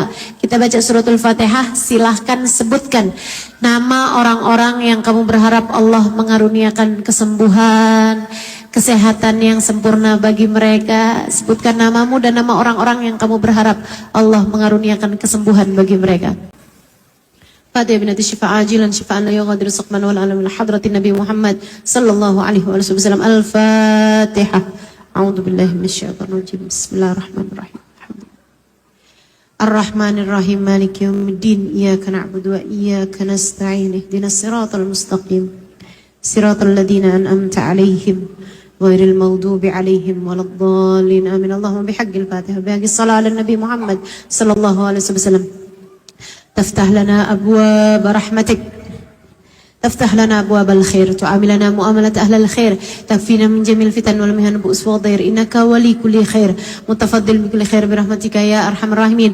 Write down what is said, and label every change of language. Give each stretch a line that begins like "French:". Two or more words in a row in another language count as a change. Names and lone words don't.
Indonesian: Kita baca suratul Fatihah, silahkan sebutkan nama orang-orang yang kamu berharap Allah mengaruniakan kesembuhan, kesehatan yang sempurna bagi mereka. Sebutkan namamu dan nama orang-orang yang kamu berharap Allah mengaruniakan kesembuhan bagi mereka.
Arabic: فاتحة بنية شفاء عاجلا شفاء لا يغادر سقما ولا ألما. حضرة النبي محمد صلى الله عليه وسلم. Al-Fatihah. أعوذ بالله من الشيطان الرجيم بسم الله الرحمن الرحيم. الرحمن الرحيم مالك يوم الدين. إياك نعبد وإياك نستعين اهدنا الصراط المستقيم. صراط الذين أنعمت عليهم غير المغضوب عليهم ولا الضالين. آمين اللهم بحق الفاتحة بحق الصلاة على النبي محمد صلى الله عليه وسلم. تفتح لنا أبواب رحمتك. تفتح لنا أبواب الخير، تعاملنا معاملة أهل الخير، تكفينا من جميع الفتن والمهن بؤس والضير، إنك ولي كل خير، متفضل بكل خير برحمتك يا أرحم الراحمين.